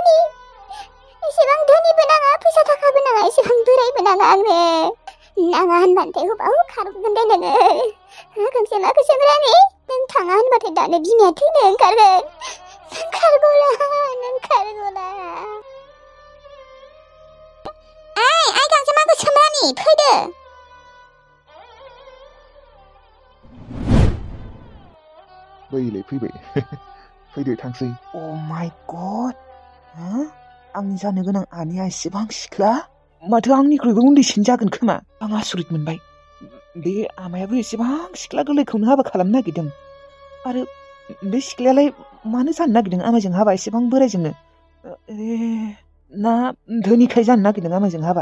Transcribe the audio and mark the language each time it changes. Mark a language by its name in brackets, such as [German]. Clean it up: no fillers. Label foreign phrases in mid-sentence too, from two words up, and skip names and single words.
[Bodo] धोनिबो नाङा फैसा थाखाबो नाङा एसेबां बोरायबो नाङा आंनो नाङा होनबाथाय हबाव खारगोन दे नोङो गांजेमा गोसोम रानि नों थाङा होनबाथाय दानो बिमाया थैनो ओंखारगोन नों खारगौला आइ गांजेमा गोसोम रानि फैदो बैलाय फैबाय फैदो थांसै [English] Oh my god! [Bodo] आंनि जानो गोनां आनैया एसेबां सिख्ला माथो आंनिख्रुइबो उन्दैसिन जागोन खोमा आं आसरित मोनबाय बे आमायाबो एसेबां सिख्ला गोरलैखौनो हाबा खालामनो नागिरदों आरो बे सिख्लायालाय मानो जानो नागिरदों आमायजों हाबा एसेबां बोरायजोंनो ना धोनिखाय जानो नागिरदों आमायजों हाबा